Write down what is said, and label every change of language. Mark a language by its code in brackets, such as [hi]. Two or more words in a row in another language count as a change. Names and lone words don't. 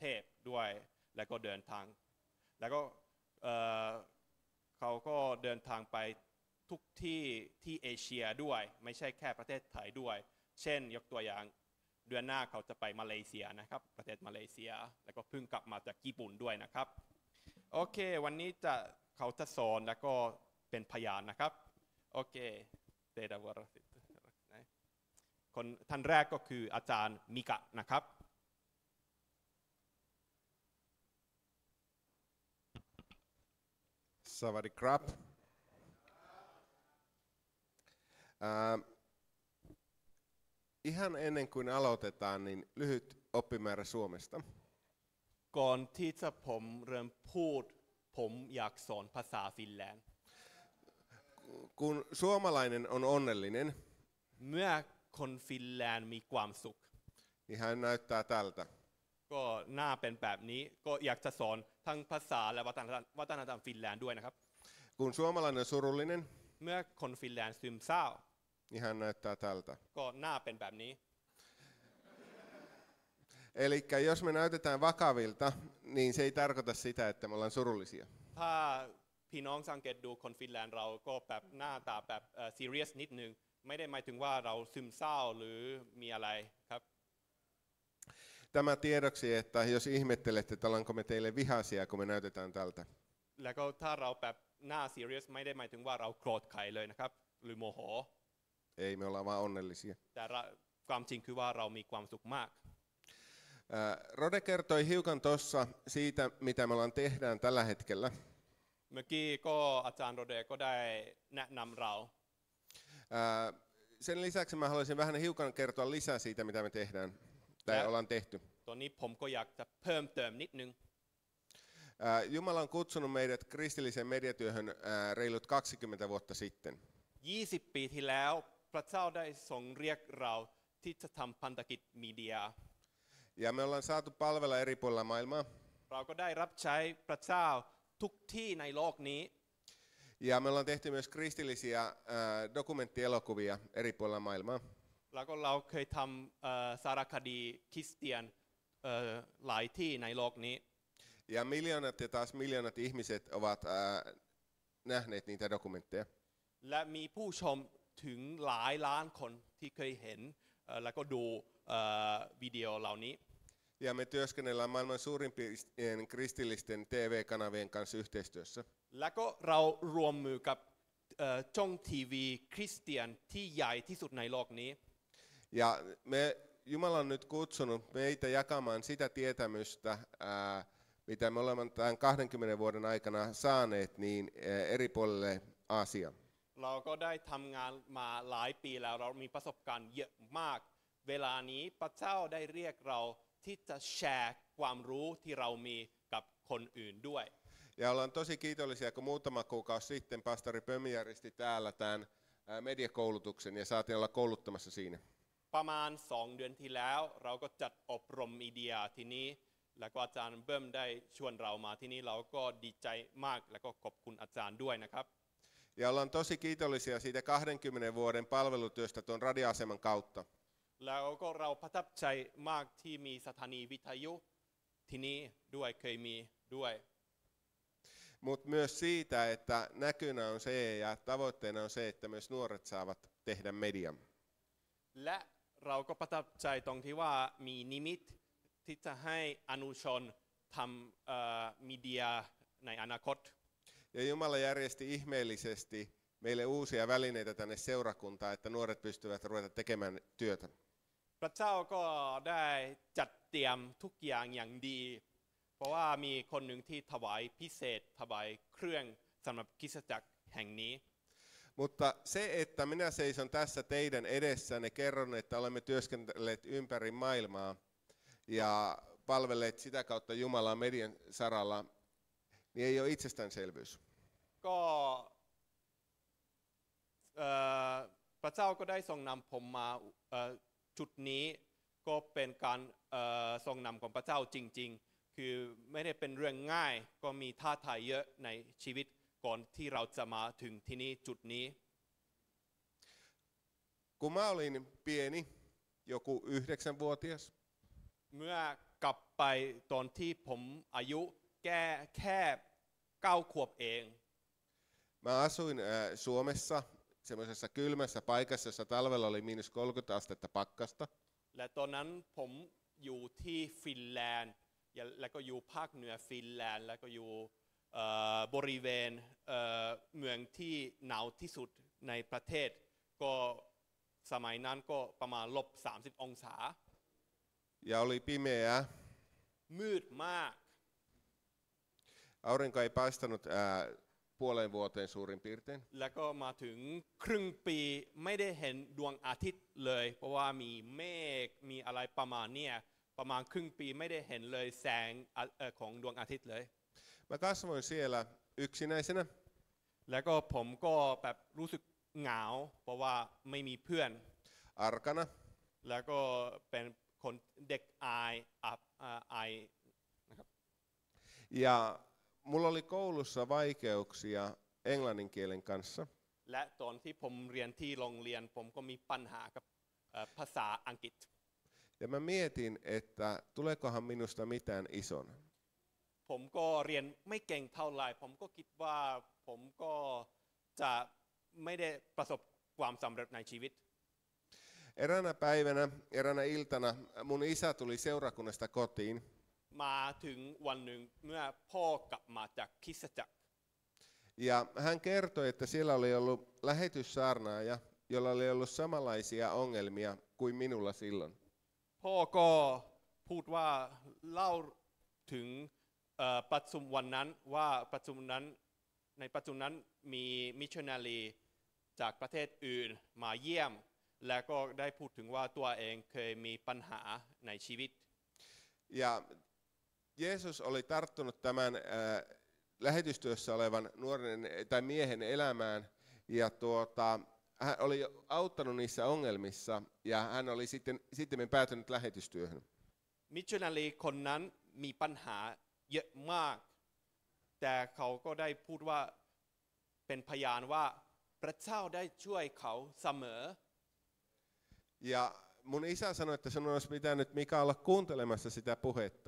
[th] พด้วยแล้วก็เดินทางแล้วก็เขาก็เดินทางไปทุกที่เอเชียด้วยไม่ใช่แค่ประเทศไทยด้วยเช่นยกตัวอย่างเดือนหน้าเขาจะไปมาเลเซียนะครับประเทศมาเลเซียแล้วก็เพิ่งกลับมาจากญี่ปุ่นด้วยนะครับโอเควันนี้เขาจะสอนแล้วก็เป็นพยานนะครับโอเคเตดาวรสิทธิ์คนท่านแรกก็คืออาจารย์มิกะนะครับ สวัสดีครับ [fi] ihan ennen kuin aloitetaan, niin lyhyt oppimäärä Suomesta. [th] ก่อนที่จะผมเริ่มพูดผมอยากสอนภาษาฟินแลนด์ [fi] Kun suomalainen on onnellinen, [th] เมื่อคนฟินแลนด์มีความสุข [fi] niin hän näyttää tältä. [th] ก็หน้าเป็นแบบนี้ก็อยากจะสอนทั้งภาษาและวัฒนธรรมฟินแลนด์ด้วยนะครับ [fi] Kun suomalainen on surullinen, [th] เมื่อคนฟินแลนด์ซึมเศร้า [fi] niin hän näyttää tältä. [th] ก็หน้าเป็นแบบนี้ [fi] Eli jos me näytetään vakavilta, niin se ei tarkoita sitä, että me ollaan surullisia. [th] ถ้าพี่น้องสังเกตดูคนฟินแลนด์เราก็แบบหน้าตาแบบserious นิดนึงไม่ได้หมายถึงว่าเราซึมเศร้าหรือมีอะไรครับ [fi] Tämä tiedoksi, että jos ihmettelette, että ollaanko me teille vihaisia, kun me näytetään tältä. [th] แล้วก็ถ้าเราแบบหน้า serious ไม่ได้หมายถึงว่าเราโกรธใครเลยนะครับหรือโมโห [fi] Ei, me ollaan vaan onnellisia. [th] แต่ความจริงคือว่าเรามีความสุขมาก [fi] Rode kertoi hiukan tuossa siitä, mitä me ollaan tehdään tällä hetkellä. [th] เมื่อกี้ก็อาจารย์โรเดก็ได้แนะนำเรา [fi] Sen lisäksi mä haluaisin vähän hiukan kertoa lisää siitä, mitä me tehdään tai ollaan tehty. [th] ตอนนี้ผมก็อยากจะเพิ่มเติมนิดนึง [fi] Jumala on kutsunut meidät kristilliseen mediatyöhön reilut 20 vuotta sitten. [th] 20 ปีที่แล้วพระเจ้าได้ทรงเรียกเราที่จะทำพันธกิจมีเดีย [fi] Ja me ollaan saatu palvella eri puolilla maailmaa. [th] เราก็ได้รับใช้พระเจ้าทุกที่ในโลกนี้ [fi] Ja me ollaan tehty myös kristillisiä dokumenttielokuvia eri puolilla maailmaa. [th] แล้วก็เราเคยทำสารคดีคริสเตียนหลายที่ในโลกนี้ [fi] Ja miljoonat ja taas miljoonat ihmiset ovat nähneet niitä dokumentteja. [th] และมีผู้ชมถึงหลายล้านคนที่เคยเห็นแล้วก็ดูวิดีโอเหล่านี้ [fi] Ja me työskennellään maailman suurimpien kristillisten TV-kanavien kanssa yhteistyössä. [th] แล้วก็เรารวมมือกับช่องทีวีคริสเตียนที่ใหญ่ที่สุดในโลกนี้ [fi] Ja Jumala on nyt kutsunut meitä jakamaan sitä tietämystä, mitä me olemme tämän 20 vuoden aikana saaneet niin eri puolille Aasiaan. [th] เราก็ได้ทำงานมาหลายปีแล้วเรามีประสบการณ์เยอะมากเวลานี้พระเจ้าได้เรียกเราที่จะแชร์ความรู้ที่เรามีกับคนอื่นด้วย [fi] Ja ollaan tosi kiitollisia, kun muutama kuukausi sitten pastori Pömi järjesti täällä tämän mediakoulutuksen ja saatiin olla kouluttamassa siinä. [th] ประมาณ2 เดือนที่แล้วเราก็จัดอบรมมีเดียที่นี้แล้วก็อาจารย์เบิ้มได้ชวนเรามาที่นี่เราก็ดีใจมากแล้วก็ขอบคุณอาจารย์ด้วยนะครับ [fi] Ja ollaan tosi kiitollisia siitä 20 vuoden palvelutyöstä tuon radioaseman kautta. [th] แล้วก็เราประทับใจมากที่มีสถานีวิทยุที่นี้ด้วยเคยมีด้วย [fi] Mutta myös siitä, että näkynä on se ja tavoitteena on se, että myös nuoret saavat tehdä median. [th] และเราก็ประทับใจตรงที่ว่ามีนิมิตที่จะให้อนุชนทำมีเดียในอนาคต [fi] Ja Jumala järjesti ihmeellisesti meille uusia välineitä tänne seurakuntaan, että nuoret pystyvät ruveta tekemään työtä. [th] พระเจ้าก็ได้จัดเตรียมทุกอย่างอย่างดี เพราะว่ามีคนหนึ่งที่ถวายพิเศษถวายเครื่องสำหรับคริสตจักรแห่งนี้ [fi] Mutta se, että minä seison tässä teidän edessänne, kerron, että olemme työskennelleet ympäri maailmaa ja palvelleet sitä kautta Jumalaa median saralla, niin ei ole itsestäänselvyys. [th] ก็พระเจ้าก็ได้ทรงนำผมมาจุดนี้ก็เป็นการทรงนำของพระเจ้าจริงๆคือไม่ได้เป็นเรื่องง่ายก็มีท้าทายเยอะในชีวิตก่อนที่เราจะมาถึงที่นี่จุดนี้ [fi] Kun mä olin pieni, joku 9-vuotias, [th] เมื่อกลับไปตอนที่ผมอายุแค่9 ขวบเอง [fi] mä asuin Suomessa semmoisessa kylmässä paikassa, jossa talvella oli -30 astetta pakkasta. [th] และตอนนั้นผมอยู่ที่ฟินแลนด์แล้วก็อยู่ภาคเหนือฟินแลนด์แล้วก็อยู่บริเวณเมืองที่หนาวที่สุดในประเทศก็สมัยนั้นก็ประมาณ-30 องศา [fi] Ja oli pimeää. [th] มืดมาก [fi] Aurinko ei paistanut puoleen vuoteen suurin piirtein. [th] แล้วก็มาถึงครึ่งปีไม่ได้เห็นดวงอาทิตย์เลยเพราะว่ามีเมฆมีอะไรประมาณเนี้ยประมาณครึ่งปีไม่ได้เห็นเลยแสงของดวงอาทิตย์เลย [fi] Mä kasvoin siellä yksinäisenä. [th] แล้วก็ผมก็แบบรู้สึกเหงาเพราะว่าไม่มีเพื่อน [fi] Arkana. [th] แล้วก็เป็นคนเด็กอายนะครับ [fi] Ja mulla oli koulussa vaikeuksia englannin kielen kanssa. [th] และตอนที่ผมเรียนที่โรงเรียนผมก็มีปัญหากับภาษาอังกฤษ [fi] Ja mä mietin, että tuleekohan minusta mitään isona. [th] ผมก็เรียนไม่เก่งเท่าไหร่ผมก็คิดว่าผมก็จะไม่ได้ประสบความสำเร็จในชีวิต [fi] Eräänä päivänä, eräänä iltana mun isä tuli seurakunnasta kotiin. [th] มาถึงวันหนึ่งเมื่อพ่อกลับมาจากคริสตจักร [fi] Ja hän kertoi, että siellä oli ollut lähetyssaarnaaja, jolla oli ollut samanlaisia ongelmia kuin minulla silloin. [th] พ่อก็พูดว่าเล่าถึงประชุมวันนั้นว่าประชุมนั้นในประชุมนั้นมีมิชชันนารีจากประเทศอื่นมาเยี่ยม และก็ได้พูดถึงว่าตัวเองเคยมีปัญหาในชีวิต [fi] Ja Jeesus oli tarttunut tämän lähetystyössä olevan nuoren tai miehen elämään ja hän oli auttanut niissä ongelmissa ja hän oli sitten päätynyt lähetystyöhön. [th] มิชชันนารีคนนั้นมีปัญหาเยอะมาก แต่เขาก็ได้พูดว่าเป็นพยานว่าพระเจ้าได้ช่วยเขาเสมอ [fi] Ja mun isä sanoi, että sinun olisi pitänyt Mika olla kuuntelemassa sitä puhetta.